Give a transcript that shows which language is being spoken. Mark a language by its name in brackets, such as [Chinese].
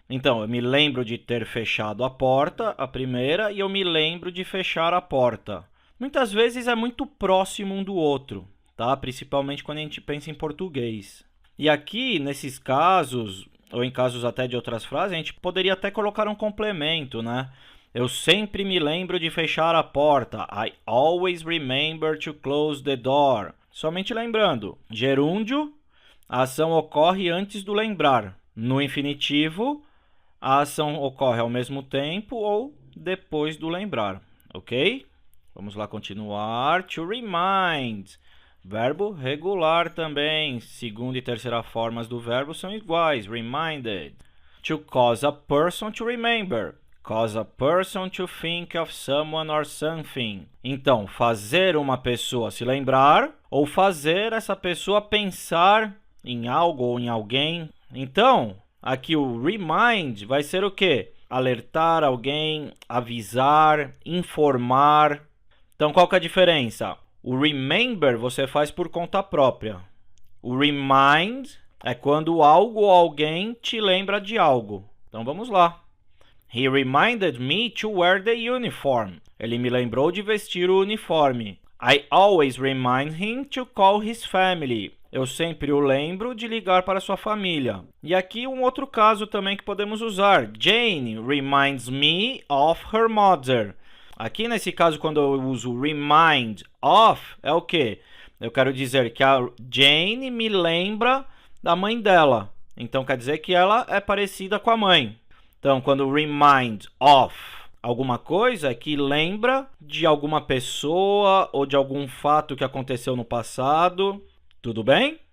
[Portuguese] Então, eu me lembro de ter fechado a porta, a primeira, e eu me lembro de fechar a porta. Muitas vezes é muito próximo um do outro, tá? Principalmente quando a gente pensa em português. E aqui, nesses casos, ou em casos até de outras frases, a gente poderia até colocar um complemento, né? Eu sempre me lembro de fechar a porta. [English] I always remember to close the door. [Portuguese] Somente lembrando, gerúndio, a ação ocorre antes do lembrar. No infinitivo, a ação ocorre ao mesmo tempo ou depois do lembrar, ok? Vamos lá continuar. To remind, verbo regular também. Segunda e terceira formas do verbo são iguais, reminded. [English] To cause a person to remember. Cause a person to think of someone or something. [Portuguese] Então, fazer uma pessoa se lembrar ou fazer essa pessoa pensar em algo ou em alguém. Então, aqui o remind vai ser o quê? Alertar alguém, avisar, informar. Então, qual que é a diferença? O remember você faz por conta própria. O remind é quando algo ou alguém te lembra de algo. Então, vamos lá. [English] He reminded me to wear the uniform. [Portuguese] Ele me lembrou de vestir o uniforme. [English] I always remind him to call his family. [Portuguese] Eu sempre o lembro de ligar para sua família. E aqui um outro caso também que podemos usar. [English] Jane reminds me of her mother. [Portuguese] Aqui nesse caso, quando eu uso remind of, é o quê? Eu quero dizer que a Jane me lembra da mãe dela. então quer dizer que ela é parecida com a mãe. Então, quando remind of alguma coisa, é que lembra de alguma pessoa ou de algum fato que aconteceu no passado. Tudo bem?